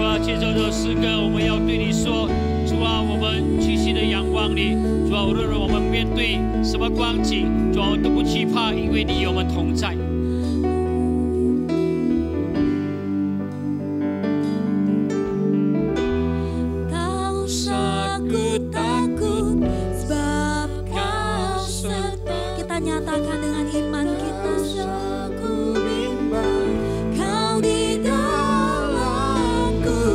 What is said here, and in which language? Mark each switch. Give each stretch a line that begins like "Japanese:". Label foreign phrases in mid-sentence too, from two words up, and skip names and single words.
Chinese: 借着这诗歌，我们要对你说，主啊，我们屈膝的仰望你，主啊，无论我们面对什么光景，主啊，我们都不惧怕，因为你与我们同在。
Indonesian: Tak usah ku takut, sebab kau serta. Kita nyatakan dengan iman kita. Ku bimbang, kau di dalamku.